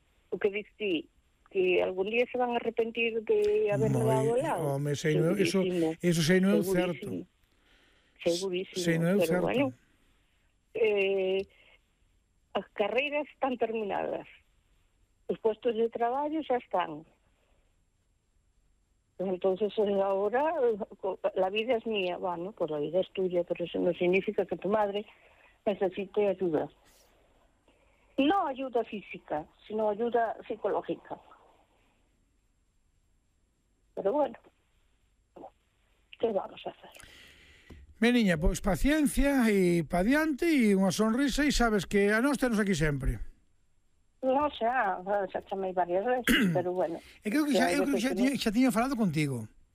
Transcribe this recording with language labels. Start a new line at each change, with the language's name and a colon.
Galician: O que dices ti, que algún día se van a arrepentir de haberlo dado lado. Home, sei no, eso sei no é certo. Segurísimo, pero certo. Bueno, as carreiras están terminadas, os puestos de traballo xa están.
Spanish: Entonces, ahora, la vida es mía, bueno, pues la vida es tuya, pero eso no significa que tu madre necesite ayuda. No ayuda física, sino ayuda psicológica. Pero bueno, ¿qué vamos a hacer? Mi niña, pues paciencia y pa diante y una sonrisa y sabes que a nos tenemos aquí siempre.
Galician: No, xa chamei varias veces, pero bueno. E creo que xa tiña falado contigo.